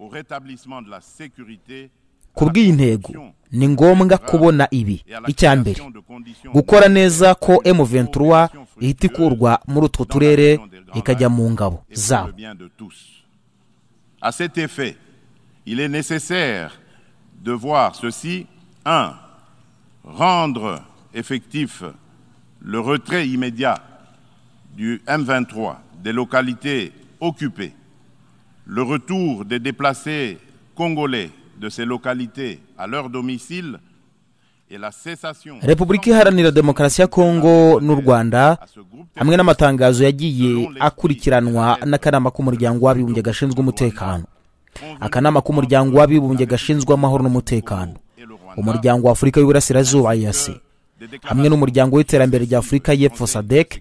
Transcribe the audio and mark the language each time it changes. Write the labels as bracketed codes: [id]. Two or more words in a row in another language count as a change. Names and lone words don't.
[rw] Ku bw'iyi ntego ni ngombwa kubona ibi: icya mbere, gukora neza ko M23 ihita ikurwa muri utwo turere ikajya mu ngabo zabo. [fr] À cet effet, il est nécessaire de voir ceci: 1. Rendre effectif le retrait immédiat du M23 des localités occupées, le retour des déplacés congolais de ces localités à leur domicile et la cessation. [rw] Repubulika Iharanira Demokarasi ya Kongo n'u Rwanda hamwe n'amatangazo yagiye akurikiranwa n'akanama k'umuryango w'abibumbye gashinzwe umutekano, akanama k'umuryango w'abibumbye gashinzwe amahoro n'umutekano, umuryango wa Afurika y'Uburasirazuba EAC hamwe n'umuryango w'iterambere rya Afurika y'Epfo SADC.